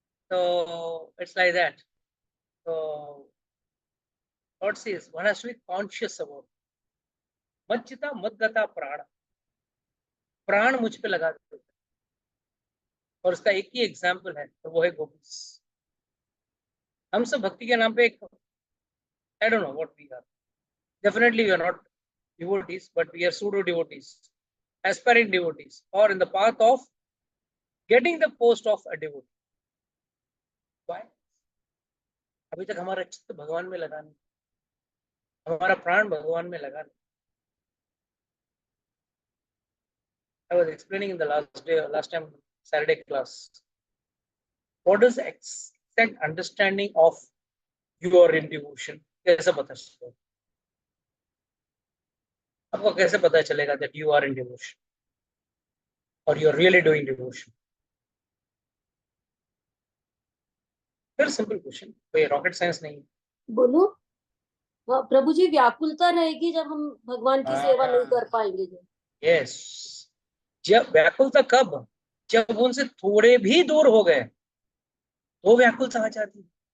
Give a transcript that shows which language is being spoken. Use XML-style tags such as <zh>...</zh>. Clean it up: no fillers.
<en>तो it's like that. तो God says one has to be conscious about</en> <sa>मच्चिता मद्गता प्राण,</sa> <hi>प्राण मुझ पे लगा देते हैं। और उसका एक ही एग्जाम्पल है, तो वो है गोपीस। हम सब भक्ति के नाम पे एक,</hi> <en>I don't know what we are, definitely we are not devotees, but we are pseudo devotees, aspiring devotees, or in the path of getting the post of a devotee. Why?</en> <hi>अभी तक हमारा चित्त भगवान में लगा नहीं। हमारा प्राण भगवान में लगा।</hi> <en>I was explaining in the last time Saturday class. What is exact understanding of you are in devotion?</en> <hi>कैसे पता चलेगा? आपको कैसे पता चलेगा</hi> <en>that you are in devotion or you are really doing devotion? Very simple question.</en> <hi>कोई rocket science नहीं है। बोलो। हाँ, प्रभु जी, व्याकुलता रहेगी जब हम भगवान की सेवा नहीं कर पाएंगे जो। यस, जब व्याकुलता कब? जब उनसे थोड़े भी दूर हो गए तो व्याकुलता आ जाती है।</hi>